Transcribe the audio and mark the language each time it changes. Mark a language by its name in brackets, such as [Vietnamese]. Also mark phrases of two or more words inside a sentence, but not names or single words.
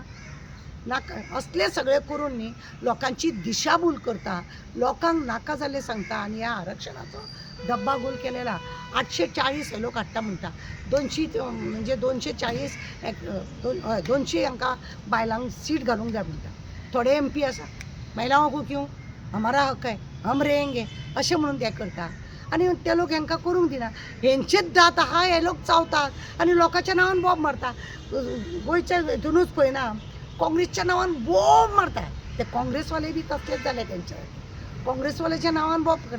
[Konkani] नाका असले सगळे करून न्ही लोकांची दिशाभूल करता, लोकांक नाका जाल्लें सांगता आनी ह्या आरक्षणाचो डब्बागोल केलेला. 840 हे लोक हाडटा म्हणटा, 200 म्हणजे 240 200 हांकां बायलांक सीट घालूंक जाय म्हणटा. थोडे MP आसा [Hindi] महिलाओं को क्यों, हमारा हक है, हम रहेंगे [Konkani] अशें म्हणून ते करता आनी ते लोक हांकां करूंक दिना. हेंचेच जात आहा हे लोक चावतात आनी लोकांच्या नांवान बॉब मारता. गोंयच्या हितूनूच पळयना काँग्रेसच्या नांवान बॉब मारता. ते काँग्रेसवाले बी तसलेच जाले, तेंचे काँग्रेसवाल्याच्या नांवान बॉब करता.